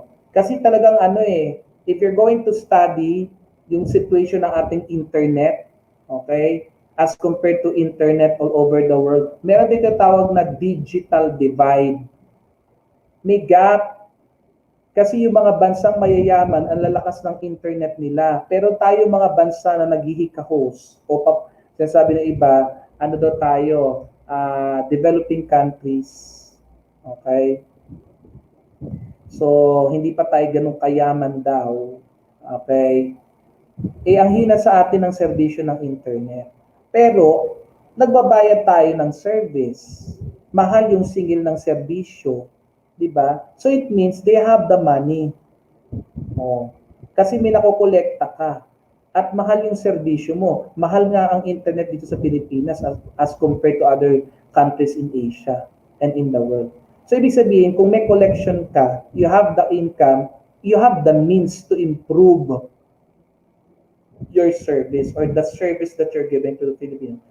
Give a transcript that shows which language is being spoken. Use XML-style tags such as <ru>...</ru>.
<tl>Kasi talagang</tl> <en>if you're going to study yung situation ng ating internet, okay, as compared to internet all over the world,</en> <tl>meron dito tawag na</tl> <en>digital divide.</en> <tl>May gap. Kasi yung mga bansang mayayaman, ang lalakas ng internet nila. Pero tayo mga bansa na naghihikahos, sinasabi ng iba, daw tayo, developing countries. Okay? So, hindi pa tayo ganun kayaman daw. Okay? Ang hina sa atin ng serbisyo ng internet. Pero, nagbabayad tayo ng service. Mahal yung singil ng serbisyo. Diba?</tl> <en>So, it means they have the money.</en> <tl>Kasi may nakokolekta ka. At mahal yung serbisyo mo. Mahal nga ang internet dito sa Pilipinas</tl> <en>as compared to other countries in Asia and in the world.</en> <tl>So, ibig sabihin, kung may collection ka,</tl> <en>you have the income, you have the means to improve your service or the service that you're giving to the Philippines.</en>